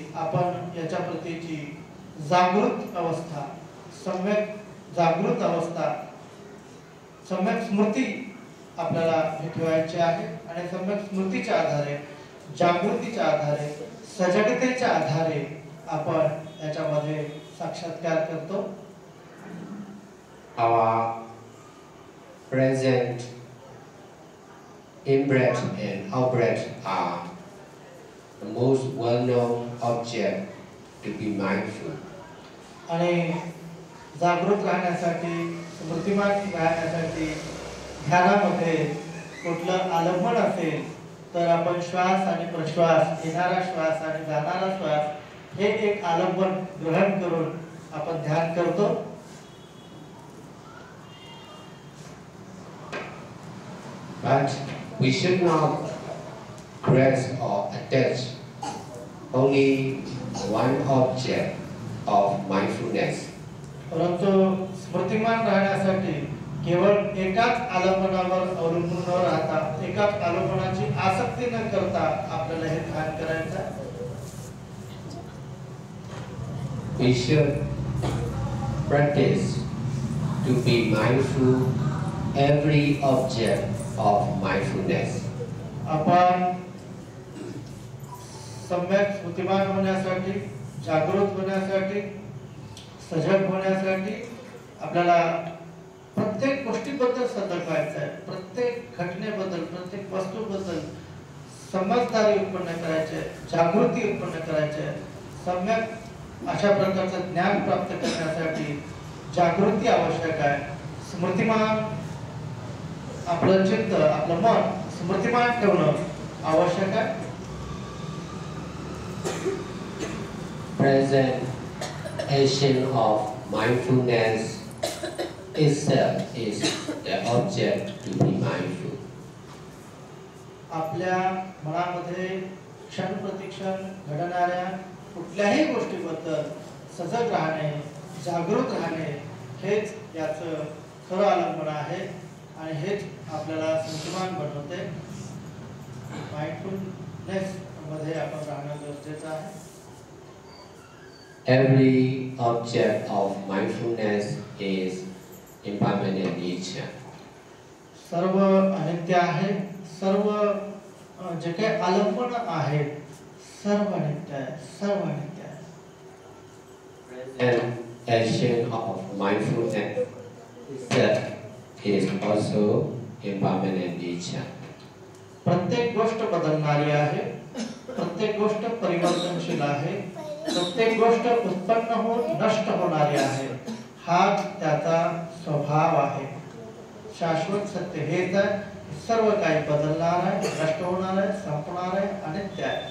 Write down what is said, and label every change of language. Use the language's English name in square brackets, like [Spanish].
[Marathi] आपण याच्या प्रतीची जागृत अवस्था, सम्यक जागृत अवस्था, सम्यक स्मृती आपल्याला ठेवायची आहे. आणि सम्यक स्मृतीच्या आधारे, जागृतीच्या आधारे, सजगतेच्या आधारे आपण याच्यामध्ये साक्षात्कार करतो. [English] Our present in-breath and out-breath are the most well-known object to be mindful. [Marathi] आणि जागृत राहण्यासाठी, स्मृतिमान राहण्यासाठी ध्यानामध्ये कुठलं आलंबन असेल तर आपण श्वास आणि प्रश्वास, येणारा श्वास आणि जाणारा श्वास हे एक आलंबन ग्रहण करून आपण ध्यान करतो. [English] But we should not grasp or attach only one object of mindfulness. [Marathi] परंतु स्मृतिमान राहण्यासाठी केवळ एकाच आलंबनावर अवलंबून न राहता, एकाच आलंबनाची आसक्ती न करता आपल्याला हे ध्यान करायचं आहे. [English] We should practice to be mindful every object of mindfulness. [Marathi] आपण सम्यक स्मृतिमान होण्यासाठी, जागृत होण्यासाठी, सजग होण्यासाठी आपल्याला प्रत्येक गोष्टीबद्दल सतर्क व्हायचं आहे. प्रत्येक घटनेबद्दल, प्रत्येक वस्तूबद्दल समजदारी उत्पन्न करायची आहे, जागृती उत्पन्न करायची आहे. सम्यक अशा प्रकारचं ज्ञान प्राप्त करण्यासाठी जागृती आवश्यक आहे. स्मृतिमान आपलं चित्त, आपलं मन स्मृतिमान ठेवणं आवश्यक आहे. [English] Present action of mindfulness itself is the object to be mindful. [Marathi] आपल्या मनामध्ये क्षण प्रतिक्षण घडणाऱ्या कुठल्याही गोष्टीबद्दल सजग राहणे, जागृत राहणे हेच याचं खरं आलंबन आहे आणि हेच आपल्याला स्मृतिमान बनवते. माइंडफुलनेस मध्ये आपण राहणं गरजेचं आहे. [English] Every object of mindfulness is impermanent nature. [Marathi] सर्व अनित्य आहे. सर्व जे काही आलंबन आहेत सर्व अनित्य आहे, सर्व अनित्य आहे. [English] And action of mindfulness itself is also impermanent nature. [Marathi] प्रत्येक गोष्ट बदलणारी आहे, प्रत्येक गोष्ट परिवर्तनशील आहे, प्रत्येक गोष्ट उत्पन्न होऊन नष्ट होणारी आहे. हा त्याचा स्वभाव आहे. शाश्वत सत्य हेच आहे सर्व काही बदलणार आहे, नष्ट होणार आहे, संपणार आहे, अनित्य आहे.